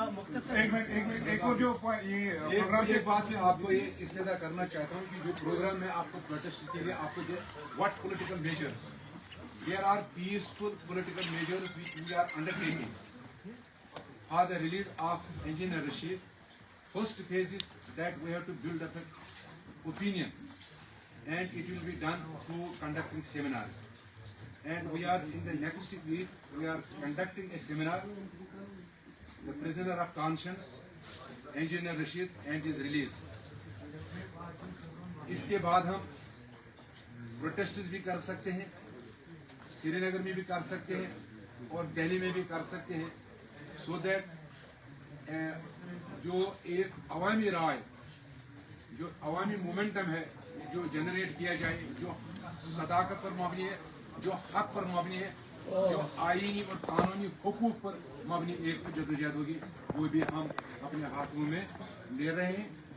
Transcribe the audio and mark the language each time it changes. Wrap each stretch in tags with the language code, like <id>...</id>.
<ur>ایک اور جو یہ پروگرام ایک بات میں آپ کو یہ استدعا کرنا چاہتا ہوں کہ جو پروگرام میں آپ کو پروٹیسٹ کے لیے آپ کو what political measures,</ur> <en>there are peaceful political measures which we are undertaking for the release of Engineer Rashid. First phase is that we have to build up an opinion, and it will be done through conducting seminars. And we are in the next week, we are conducting a seminar, the prisoner of conscience, Engineer Rashid and his release.</en> <ur>اس کے بعد ہم پروٹیسٹس بھی کر سکتے ہیں, سری نگر میں بھی کر سکتے ہیں اور دہلی میں بھی کر سکتے ہیں, سو دیٹ جو ایک عوامی رائے, جو عوامی مومنٹم ہے جو جنریٹ کیا جائے, جو صداقت پر مبنی ہے, جو حق پر مبنی ہے, جو آئینی اور قانونی حقوق پر مبنی ایک جدوجہد ہوگی, وہ بھی ہم اپنے ہاتھوں میں لے رہے ہیں.</ur>